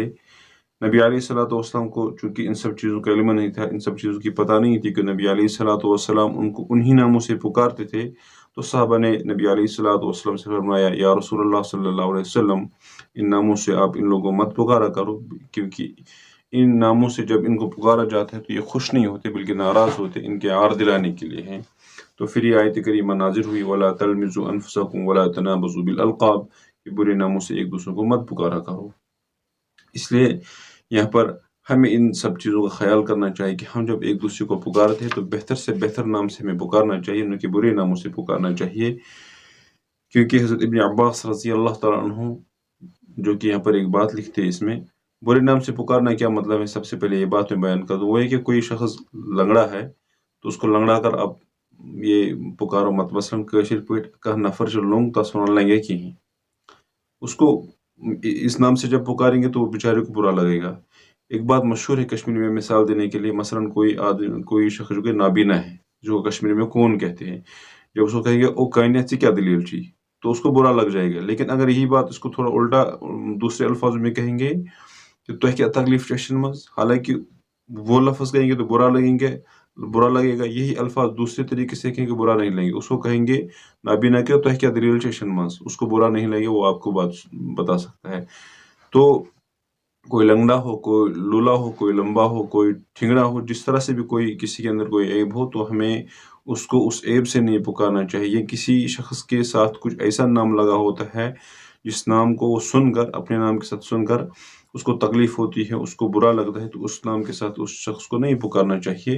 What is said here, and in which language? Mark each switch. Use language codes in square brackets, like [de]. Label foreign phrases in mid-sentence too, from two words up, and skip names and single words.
[ur] نبی علیہ السلام کو چونکہ ان سب چیزوں کا علم نہیں تھا، ان سب چیزوں کی پتہ نہیں تھی کہ نبی علیہ السلام ان کو انہی ناموں سے پکارتے تھے، تو صحابہ نے نبی علیہ السلام سے فرمایا، [ar] یا رسول اللہ صلی اللہ علیہ وسلم، [ur] ان ناموں سے آپ ان لوگوں مت پکارا کرو، کیونکہ ان ناموں سے جب ان کو پکارا جاتا ہے تو یہ خوش نہیں ہوتے بلکہ ناراض ہوتے، ان کے عار دلانے کے لیے ہیں۔ تو پھر یہ آیت کریمہ نازل ہوئی [ar] ولا تلمزوا انفسکم ولا تنابزوا بالالقاب، [ur] کہ برے ناموں سے ایک دوسرے کو مت پکارا کرو۔ اس لیے یہاں پر ہمیں ان سب چیزوں کا خیال کرنا چاہیے کہ ہم جب ایک دوسرے کو پکارتے ہیں تو بہتر سے بہتر نام سے ہمیں پکارنا چاہیے، نہ کہ برے ناموں سے پکارنا چاہیے، کیونکہ حضرت ابن عباس [ar] رضی اللہ تعالیٰ عنہ [ur] جو کہ یہاں پر ایک بات لکھتے ہیں، اس میں برے نام سے پکارنا کیا مطلب ہے، سب سے پہلے یہ بات میں بیان کر دوں، وہ ہے کہ کوئی شخص لنگڑا ہے تو اس کو لنگڑا کر آپ یہ پکارو مت، مثلاً [ks] کاشر پٲٹھۍ کانٛہہ نفر چھُ لوٚنٛگ تس ونان لنگے کہین، [ur] اس کو اس نام سے جب پکاریں گے تو وہ بیچارے کو برا لگے گا۔ ایک بات مشہور ہے کشمیری میں مثال دینے کے لیے، مثلاً کوئی شخص جو کہ نابینا ہے، جو کشمیری میں کون کہتے ہیں، جب اس کو کہیں گے [ks] او کانیا ژےٚ کیٛاہ دلیل چھُے، [ur] تو اس کو برا لگ جائے گا۔ لیکن اگر یہی بات اس کو تھوڑا الٹا دوسرے الفاظ میں کہیں گے کہ [ks] تۄہہِ کیٛاہ تکلیف چھُ اَچھن منٛز، [ur] حالانکہ وہ لفظ کہیں گے تو برا لگے گا، یہی الفاظ دوسرے طریقے سے کہیں گے برا نہیں لگیں گے۔ اس کو کہیں گے نابینا کہ [ks] تۄہہِ کیٛاہ دلیل چھِ اَچھن منٛز، [ur] اس کو برا نہیں لگے، وہ آپ کو بات بتا سکتا ہے۔ تو کوئی لنگڑا ہو، کوئی لولا ہو، کوئی لمبا ہو، کوئی ٹھنگڑا ہو، جس طرح سے بھی کوئی کسی کے اندر کوئی عیب ہو، تو ہمیں اس کو اس عیب سے نہیں پکارنا چاہیے۔ کسی شخص کے ساتھ کچھ ایسا نام لگا ہوتا ہے جس نام کو وہ سن کر، اپنے نام کے ساتھ سن کر اس کو تکلیف ہوتی ہے، اس کو برا لگتا ہے، تو اس نام کے ساتھ اس شخص کو نہیں پکارنا چاہیے۔